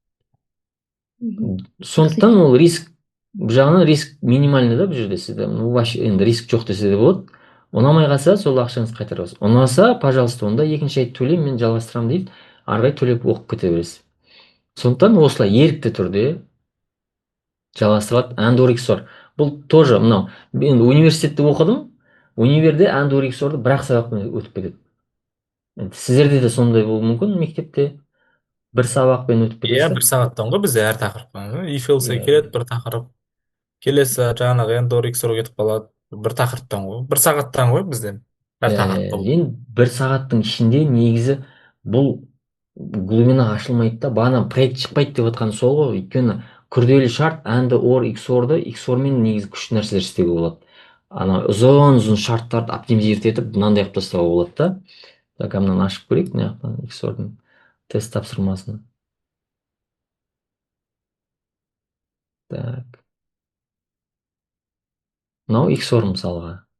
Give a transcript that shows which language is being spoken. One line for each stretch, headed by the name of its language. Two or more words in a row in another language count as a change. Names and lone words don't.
Kazakh: Сондықтан ол риск, бұл жағынан риск минимальный да бұл жерде сізде. Вообще енді риск жоқ десе де болады. Ұнамай қалса, сол ақшаңызды қайтарасыз. Ұнаса, пожалуйста, онда екінші ай төлеймін, мен жалғастырамын дейді, ары қарай төлеп оқып кете бересіз. Сондықтан осылай ерікті түрде жалғастырады
English: and-or XOR.
Kazakh: Бұл тоже мынау, мен университетте оқыдым, универде
English: and-or XOR-ды
Kazakh: бір-ақ сабақпен өтіп кетеді. Сіздерде де сондай болуы мүмкін, мектепте бір сабақпен өтіп Иә, кетесіздер. бір сағаттан ғой бізде әр тақырыптан.
English: if-else
Kazakh: Иә, келеді бір тақырып, келесі жаңағы
English: and-or XOR
Kazakh: кетіп қалады. Бір тақырыптан ғой. Бір сағаттан ғой бізде әр тақырып болып. енді бір сағаттың ішінде негізі бұл глубина ашылмайды да, бағана проект шықпайды деп отқан сол ғой. Өйткені күрделі шарт
English: and-or XOR-ды
Kazakh: XOR-мен негізі күшті нәрселер істеуге болады. Ұзын шарттарды оптимизировать етіп мынандай қылып тастауға болады да. Так, мынаны ашып көрейік, мына жақтан XOR-дың. Тест тапсырмасын. Так, мынау XOR мысалға.